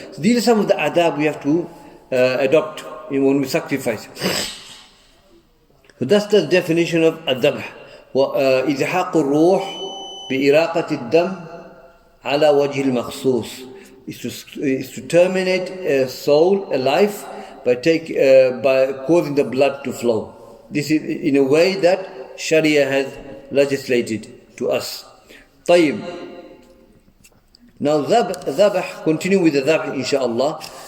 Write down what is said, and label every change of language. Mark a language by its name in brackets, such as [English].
[English] So these are some of the adab we have to adopt when we sacrifice. So that's the definition of adab. [Arabic] إزحاق الروح بإراقة الدم على وجه المخصوص. [English] Is to terminate a soul, a life, by causing the blood to flow. This is in a way that Sharia has legislated to us. طيب. Now dhabh, continue with the dhabh inshallah.